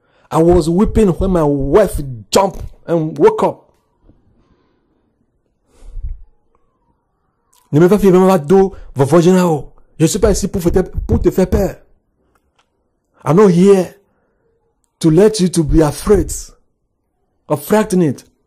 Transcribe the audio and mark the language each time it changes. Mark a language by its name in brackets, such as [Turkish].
[English] I was weeping when my wife jumped and woke up. [French] Ne me fais pas vraiment d'eau, je suis pas ici pour te faire peur. [English] I'm not here to let you to be afraid or frightened.